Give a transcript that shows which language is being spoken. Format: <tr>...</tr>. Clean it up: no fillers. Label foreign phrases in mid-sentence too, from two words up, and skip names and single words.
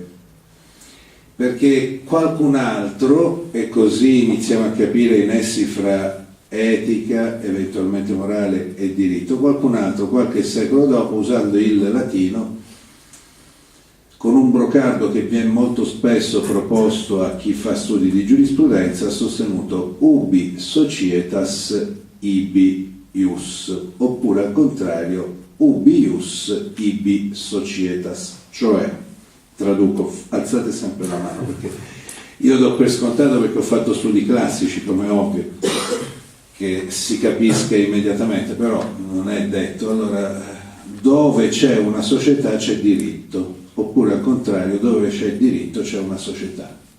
<it>Perché qualcun altro, e così iniziamo a capire i nessi fra etica, eventualmente morale e diritto, qualcun altro qualche secolo dopo, usando il latino, con un brocardo che viene molto spesso proposto a chi fa studi di giurisprudenza, ha sostenuto</it> <la>ubi societas ibi ius,</la> <it>oppure al contrario</it> <la>ubi ius ibi societas,</la> <it>cioè, traduco, alzate sempre la mano perché io do per scontato, perché ho fatto studi classici, come è ovvio che si capisca immediatamente, però non è detto. Allora, dove c'è una società c'è diritto, oppure al contrario, dove c'è diritto c'è una società.</it>